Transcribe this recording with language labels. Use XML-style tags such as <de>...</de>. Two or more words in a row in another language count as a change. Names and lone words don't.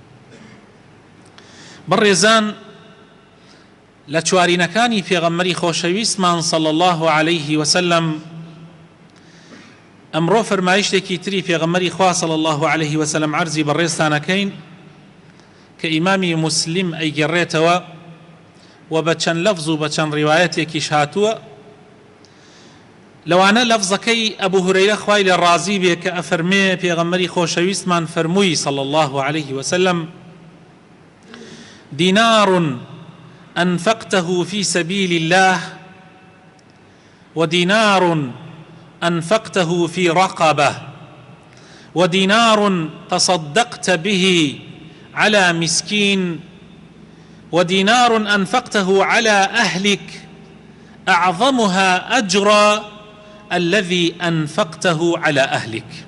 <ckb>بەڕێزان، لە چوارینەکانی پێغەمبەری خۆشەویستمان</ckb> <ar>صلی الله عليه وسلم</ar> <ckb>ئەمڕۆ فەرمایشتێکی تری پێغەمبەری خوا</ckb> <ar>صلی الله عليه وسلم</ar> <ckb>عەرزی بەڕێزتانەکەین کە ئیمامی موسلم ئەیگەڕێتەوە و بە چەند لەفز و بە چەند ڕیوایەتێکیش هاتووە. لەوانە لەفزەکەی ئەبوو هورەیرە خوای لێ ڕازی بێ کە ئەفەرمێ پێغەمبەری خۆشەویستمان فەرمووی</ckb> <ar>صلی الله عليه وسلم: دینار أنفقته في سبيل الله ودينار أنفقته في رقبة ودينار تصدقت به على مسكين ودينار أنفقته على أهلك أعظمها أجرا الذي أنفقته على أهلك.</ar>